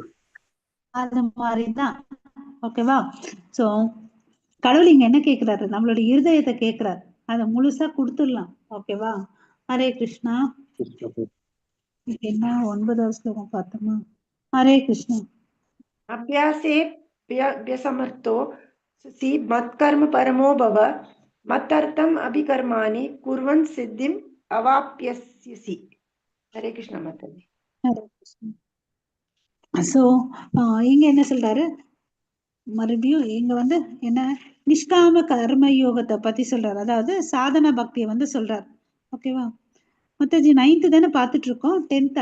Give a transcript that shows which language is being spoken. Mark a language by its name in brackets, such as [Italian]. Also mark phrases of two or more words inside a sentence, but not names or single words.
[Tamil] அது மாதிரிதான். ஓகேவா? சோ கடவுள் இங்க என்ன கேட்கிறாரு, நம்மளுடைய இருதயத்தை கேட்கிறாரு, அதை முழுசா கொடுத்துடலாம். ஓகேவா? ஹரே கிருஷ்ணா. என்ன 9வது ஸ்லோகம் பார்த்தோமா? ஹரே கிருஷ்ணா. [Sanskrit] अभ्यासे व्यसमर्थो सि मत्कर्म परमो भव मत्तर्थम अभिकर्माणि कुर्वन् सिद्धिम् अवाप्स्यसि. [Tamil] ஹரே கிருஷ்ணா மாதாஜி. ஹரே கிருஷ்ணா. சோ இங்க என்ன சொல்றாரு, மறுபடியும் இங்க வந்து என்ன நிஷ்காம கர்ம யோகத்தை பத்தி சொல்றாரு. அதாவது சாதன பக்தியை வந்து சொல்றாரு. ஓகேவா? மாதாஜி 9th தானே பாத்துட்டு இருக்கோம், 10th